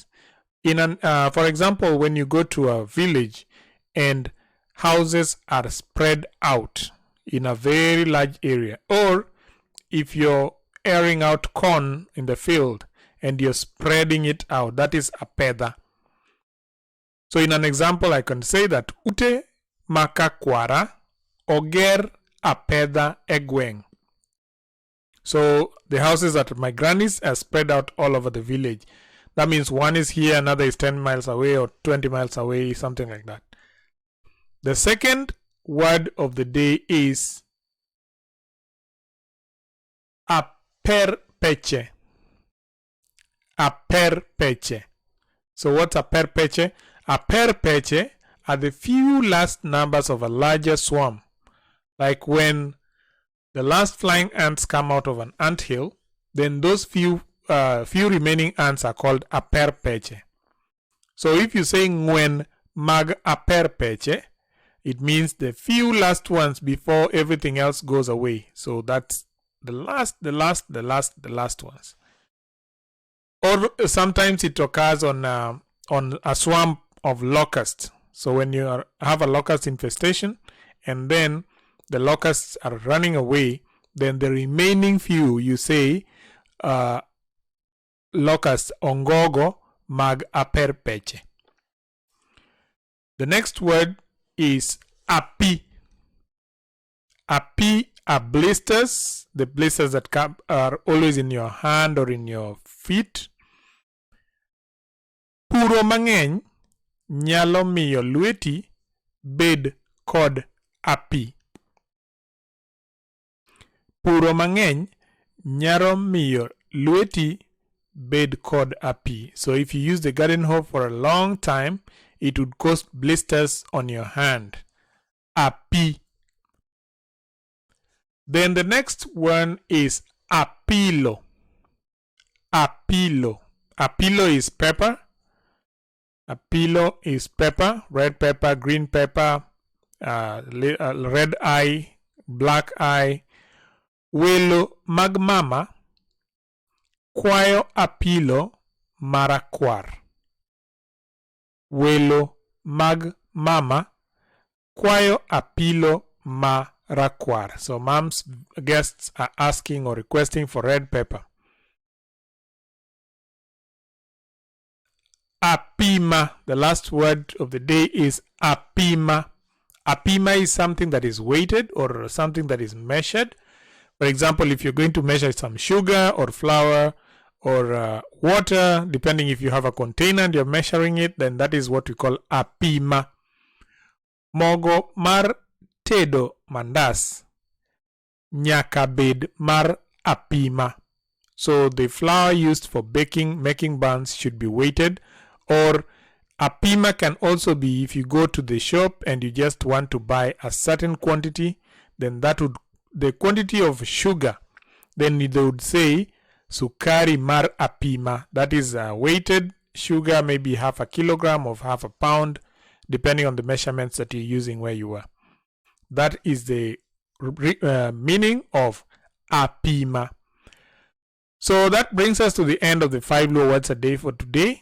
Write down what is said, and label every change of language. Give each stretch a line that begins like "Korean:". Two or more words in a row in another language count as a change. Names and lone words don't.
English: For example, when you go to a village and houses are spread out in a very large area, or if you're airing out corn in the field and you're spreading it out, that is apedha. So in an example, I can say that
Luo (Kenya and Tanzania): ute makakwara oger apedha egweng.
English: So the houses at my granny's are spread out all over the village. That means one is here, another is 10 miles away or 20 miles away, something like that. The second word of the day is Aper peche. Aper peche. So what's Aper peche? Aper peche are the few last numbers of a larger swarm. Like when the last flying ants come out of an anthill, then those few remaining ants are called Aper peche. So if you say when
Luo (Kenya and Tanzania): mag Aper peche,
English: it means the few last ones before everything else goes away. So that's the last ones. Or sometimes it occurs on a swarm of locusts. So when you have a locust infestation and then the locusts are running away, then the remaining few you say locust
Luo (Kenya and Tanzania): ongogo mag Aper peche.
English: The next word is api. Api are blisters, the blisters that are always in your hand or in your feet.
Luo (Kenya and Tanzania): Puro mang'eny nyalo miyo lweti bed kod api. Puro mang'eny nyalo miyo lweti bed kod api.
English: So if you use the garden hoe for a long time, it would cause blisters on your hand. Api. Then the next one is apilo. Apilo. Apilo is pepper. Apilo is pepper, red pepper, green pepper, red eye, black eye.
Luo (Kenya and Tanzania): Welo magmama kwayo apilo marakwar. Welo mag mama kwayo apilo marakwar.
English: So mom's guests are asking or requesting for red pepper. Apima. The last word of the day is apima. Apima is something that is weighted or something that is measured. For example, if you're going to measure some sugar or flour or water, depending if you have a container and you're measuring it, then that is what we call apima.
Luo (Kenya and Tanzania): Mogo mar tedo mandas nyaka bed mar apima.
English: So the flour used for making buns should be weighted. Or apima can also be if you go to the shop and you just want to buy a certain quantity, then the quantity of sugar, then they would say
Luo (Kenya and Tanzania): sukari mar apima.
English: That is weighted sugar, maybe half a kilogram or half a pound, depending on the measurements that you're using where you are. That is the meaning of apima. So that brings us to the end of the 5 Luo words a day for today.